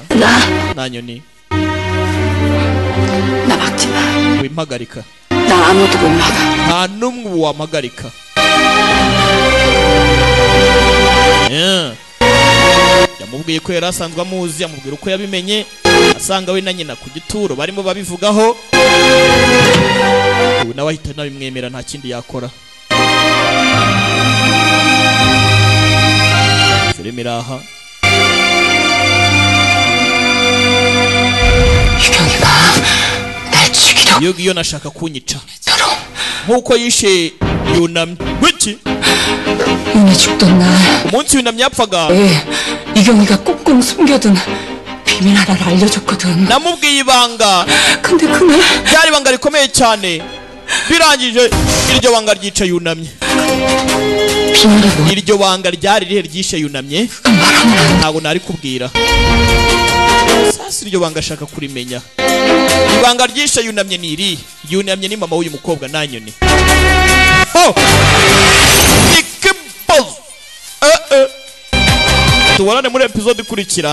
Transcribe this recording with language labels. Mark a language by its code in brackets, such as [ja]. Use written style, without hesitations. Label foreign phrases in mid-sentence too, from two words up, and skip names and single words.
[ko] 나 [rw] nanyoni [ko] 나 막지 마. [rw] wimpagarika. [ko] 나 아무도 못 막아. [rw] nta n'umwe ubu wampagarika. yamubwiye ko yari asanzwe amuzi, amubwira uko yabimenye, asanga we na nyina ku gituro barimo babivugaho. ubu nawe ahita nabimwemera, nta kindi yakora. filime iraha. [ko] 유경이가 날 죽이려고. [rw] iyo nashaka kunyica nkuko yishe yunamye. wiki [ko] 윤희 죽던 날 [rw] umunsi yunamye yapfaga [ko] 이경이가 꽁꽁 숨겨둔 비밀 하나를 알려줬거든. [rw] namubwiye ibanga. [ko] 근데 그날 [rw] ryari ibanga rikomeye cyane. birangije iryo banga ryica yunamye. [ko] 비밀이 뭐? [rw] iryo banga ryari rihe ryishe yunamye ntabwo nari kubwira. sasa iryo banga ashaka kurimenya. ibanga ryishe yunamye ni iri. yunamye ni mama w'uyu mukobwa nanyoni. tubonane muri episode ikurikira.